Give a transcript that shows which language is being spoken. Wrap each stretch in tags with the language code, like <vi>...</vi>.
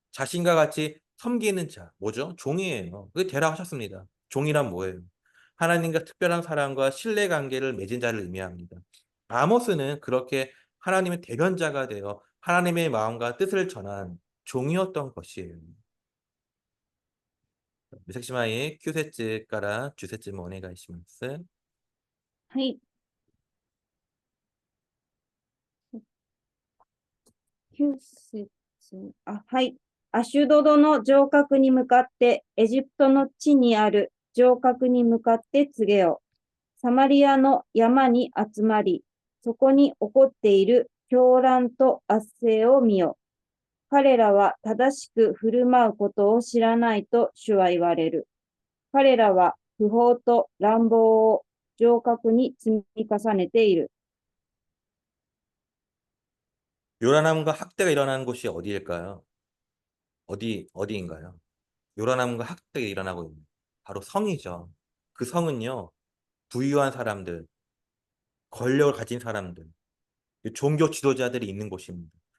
<ko>자신과 같이 섬기는 자, 뭐죠? 종이에요. 그게 되라 하셨습니다. 종이란 뭐예요? 하나님과 특별한 사랑과 신뢰 관계를 맺은 자를 의미합니다. 아모스는 그렇게 하나님의 대변자가 되어 하나님의 마음과 뜻을 전한 종이었던 것이에요.</ko> <ja>三崎姉妹9節から10節もお願いします。はい。 9節。はい。アシュドドの城郭に向かって、エジプトの地にある城郭に向かって告げよ。サマリアの山に集まり、そこに起こっている狂乱と圧政を見よ。彼らは正しく振る舞うことを知らないと主は言われる。彼らは不法と乱暴を城郭に積み重ねている。</ja> <ko>요란함과 학대가 일어나는 곳이 어디일까요? 어디인가요? 요란함과 학대가 일어나고 있는 바로 성이죠. 그 성은요, 부유한 사람들, 권력을 가진 사람들, 종교 지도자들이 있는 곳입니다.</ko>